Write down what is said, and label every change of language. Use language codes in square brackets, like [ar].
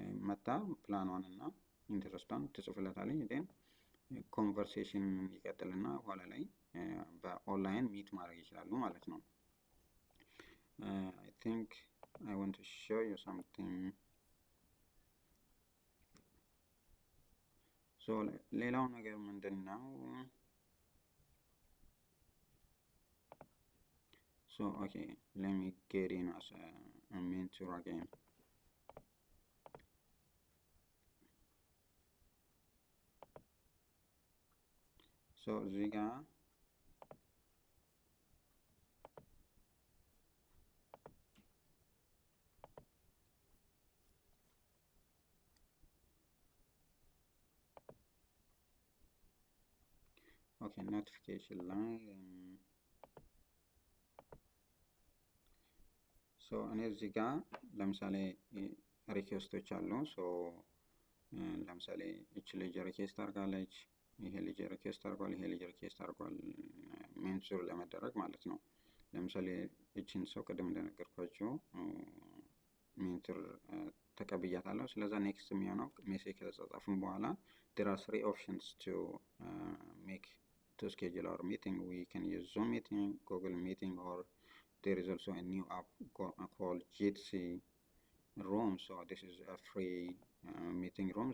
[am] መታ ፕላኗን እና ኢንተረስቷን ትጽፍለታለች። ዴን ኮንቨርሴሽን ይቀጥልና ኋላ ላይ በኦንላይን ሚት ማድረግ ይችላሉ ማለት ነው። [en] I think I want to show you something. [am] so ሌላው ነገር ምንድነው? [en] so okay, let me get in as a mentor again. [am] so እዚህ ጋር ኦኬ ኖቲፊኬሽን ላይ ሶ እኔ እዚህ ጋር ለምሳሌ ሪኩዌስቶች አሉ። ሶ ለምሳሌ እቺ ልጅ ሪኩዌስት አድርጋለች፣ ይሄ ልጅ ሪኩዌስት አድርጓል፣ ይሄ ልጅ ሪኩዌስት አድርጓል ሜንቶር ለመደረግ ማለት ነው። ለምሳሌ እቺን ሰው ቅድም እንደነገርኳችሁ ሜንቶር ተቀብያታለሁ። ስለዛ ኔክስት የሚሆነው ሜሴጅ ከተጻጻፍን በኋላ [en] there are 3 options to make to schedule our meeting. We can use Zoom meeting, Google meeting, or there is also a new app called Jitsi Room. So this is a free meeting room.